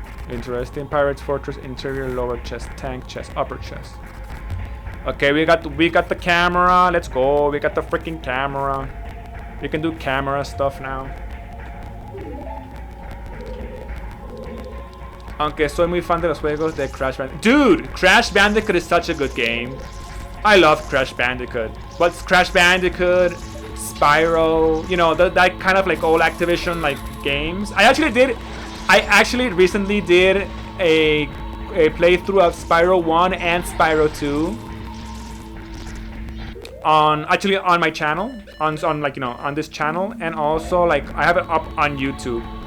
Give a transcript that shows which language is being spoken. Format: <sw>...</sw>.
<en>Interesting. Pirate's Fortress interior, lower chest, tank chest, upper chest. Okay, we got the camera. Let's go. We got the freaking camera. We can do camera stuff now.</en> <es>Aunque soy muy fan de los juegos de Crash Bandicoot.</es> <en>Dude, Crash Bandicoot is such a good game. I love Crash Bandicoot. What's Crash Bandicoot, Spyro, you know, that kind of like old Activision like games. I actually recently did a playthrough of Spyro 1 and Spyro 2 on my channel, on like, you know, on this channel, and also like I have it up on YouTube.</en>